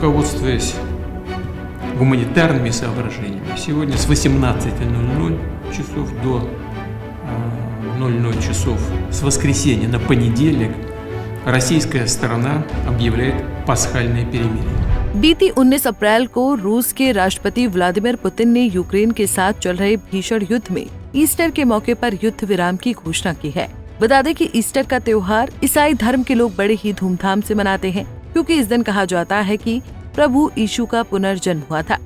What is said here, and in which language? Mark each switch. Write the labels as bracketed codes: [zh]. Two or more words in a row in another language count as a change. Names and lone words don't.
[ru] Руководствуясь гуманитарными соображениями, сегодня с 18:00 часов до 00 часов с воскресенья на понедельник российская сторона объявляет пасхальное перемирие। [hi] बीती 19 अप्रैल को रूस के राष्ट्रपति व्लादिमीर पुतिन ने यूक्रेन के साथ चल रहे भीषण युद्ध में ईस्टर के मौके पर युद्ध विराम की घोषणा की है। बता दें कि ईस्टर का त्योहार ईसाई धर्म के लोग बड़े ही धूमधाम से मनाते हैं, क्योंकि इस दिन कहा जाता है कि प्रभु यीशु का पुनर्जन्म हुआ था।